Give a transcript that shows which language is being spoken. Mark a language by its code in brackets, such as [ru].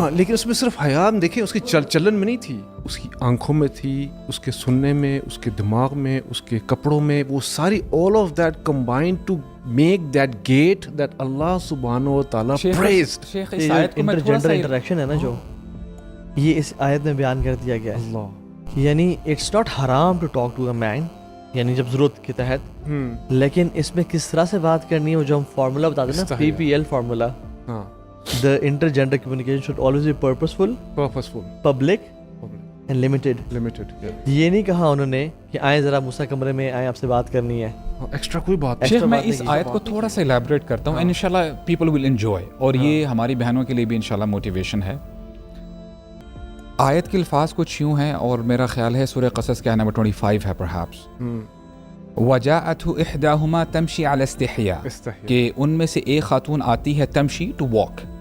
[ur] ہاں, لیکن اس میں صرف حیا دیکھیں اس کی چلن میں نہیں تھی, اس کی آنکھوں میں تھی, اس کے سننے میں, اس کے دماغ میں, اس کے کپڑوں میں, وہ ساری [en] all of that combined to make that gate that [ur] اللہ سبحانہ و تعالیٰ praised. شیخ اس آیت کو میں تھوڑا سا انٹریکشن ہے نا جو یہ اس آیت میں بیان کر دیا گیا ہے, اللہ, یعنی [en] it's not حرام to talk to a man, [ur] یعنی جب ضرورت کے تحت, لیکن اس میں کس طرح سے بات کرنی ہے, وہ جو ہم فارمولا بتاتے ہیں نا, PPL فارمولا, ہاں, [en] the intergender communication should always be purposeful, public and limited. [ur] یہ نہیں کہا انہوں نے کہ آئیں ذرا موسیٰ کمرے میں آئیں, آپ سے بات کرنی ہے, ایکسٹرا کوئی بات. شیخ میں اس آیت کو تھوڑا سا الیبریٹ کرتا ہوں, انشاءاللہ [en] people will enjoy, [ur] اور یہ ہماری بہنوں کے لیے بھی انشاءاللہ موٹیویشن ہے. آیت کے الفاظ کچھ یوں ہیں, اور میرا خیال ہے سورہ قصص کے نمبر 25 ہے پرہیپس, [ar] وَجَاءَتْهُ إِحْدَاهُمَا تَمْشِي عَلَى اسْتِحْيَاءٍ, [ur] کہ ان میں سے ایک خاتون آتی ہے تمشی, ٹو واک.